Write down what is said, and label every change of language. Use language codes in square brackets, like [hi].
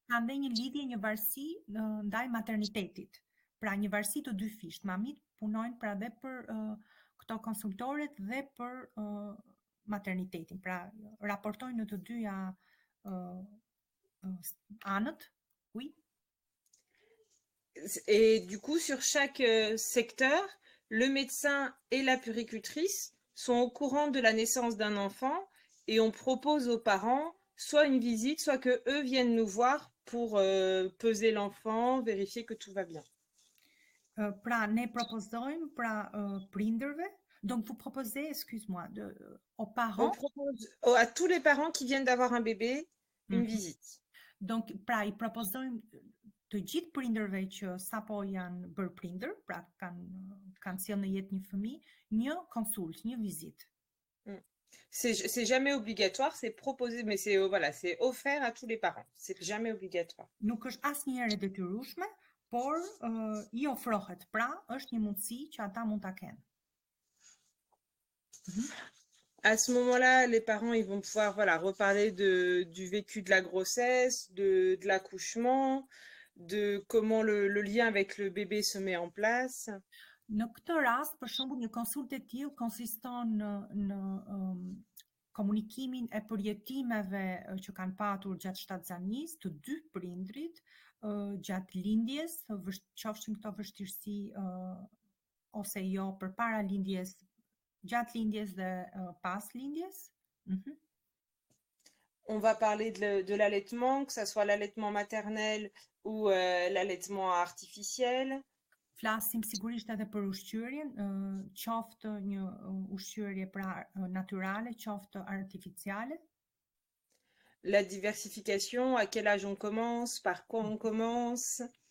[sq] Kanë dhe një lidhje, një varësi ndaj maternitetit. Pra një varësi të dy fisht. Mamit punojnë pra dhe për këto konsultoret dhe për maternitetin. Pra raportojnë në të dyja anët. [fr] Oui. Et du coup, sur chaque secteur, le médecin et la puéricultrice sont au courant de la naissance d'un enfant et on propose aux parents soit une visite, soit que eux viennent nous voir pour peser l'enfant, vérifier que tout va bien. [sq] Pra ne propozojmë prindërve, [fr] donc vous proposez, excuse-moi, aux On parents. propose à tous les parents qui viennent d'avoir un bébé une visite. [sq] Donc, pra i propozojmë të gjithë prindërve që sapo janë bërë prindër, pra kanë sjellë në jetë një fëmijë, një konsult, një vizitë. [fr] C'est jamais obligatoire, c'est proposé, mais c'est voilà, c'est offert à tous les parents. C'est jamais obligatoire. [sq] Nuk është asnjëherë e detyrueshme, por i ofrohet. Pra, është një mundësi që ata mund ta kenë. [fr] À ce moment-là, les parents ils vont pouvoir voilà, reparler du vécu de la grossesse, de l'accouchement, de comment le lien avec le bébé se met en place. [sq] Në këtë rast, për shembull, një konsultë e tillë konsiston në komunikimin e përjetimeve që kanë patur gjatë shtatzanisë të dy prindrit gjatë lindjes, qofshin këto vështirësi ose jo përpara lindjes, gjatë lindjes dhe pas lindjes. [fr] On va parler de l'allaitement, que ce soit l'allaitement maternel ou l'allaitement artificiel. [sq] Flasim sigurisht edhe për ushqyerjen, qoftë një ushqyerje pra natyrale, qoftë artificiale. [fr] La diversification, à quel âge on commence, par quoi on commence.